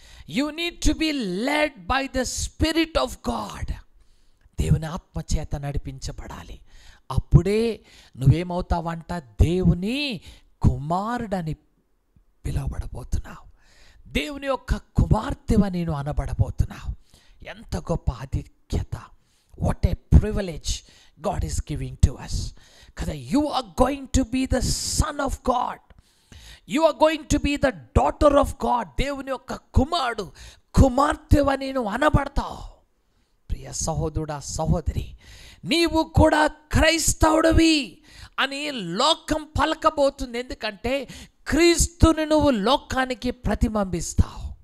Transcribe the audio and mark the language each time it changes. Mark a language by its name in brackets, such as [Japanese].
[English] You need to be led by the spirit of God. [Telugu] దేవుని ఆత్మ చేత నడిపించబడాలి. అప్పుడే నువ్వేమవుతావంట? దేవుని కుమారుడని పిలువబడబోతున్నావు. దేవుని యొక్క కుమార్తెవని నేను అనబడబోతున్నావు. ఎంత గొప్ప ఆధిక్యత! [English] What a privilege God is giving to us. Kada you are going to be the son of God. You are going to be the daughter of God. [Telugu] దేవుని యొక్క కుమారుడు, కుమార్తెవని నువ్వు అనబడతావు. ప్రియ సహోదరుడా, సహోదరి, నీవు కూడా క్రైస్తవుడివి అని లోకం పలకబోతుంది. ఎందుకంటే క్రీస్తుని నువ్వు లోకానికి ప్రతిబింబిస్తావు.